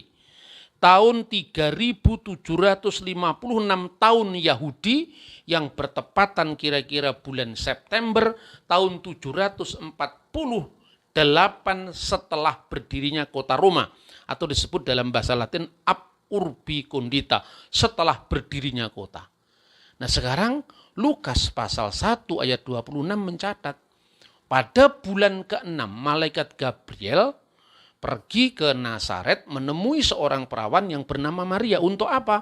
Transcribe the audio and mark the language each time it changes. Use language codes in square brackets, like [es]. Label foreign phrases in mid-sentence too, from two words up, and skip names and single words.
[id] Tahun 3756 tahun Yahudi yang bertepatan kira-kira bulan September tahun 748 8 setelah berdirinya kota Roma, atau disebut dalam bahasa Latin [la] ab urbi condita, [id] setelah berdirinya kota. Nah sekarang Lukas pasal 1 ayat 26 mencatat, pada bulan ke-6 malaikat Gabriel pergi ke Nazaret menemui seorang perawan yang bernama Maria. Untuk apa?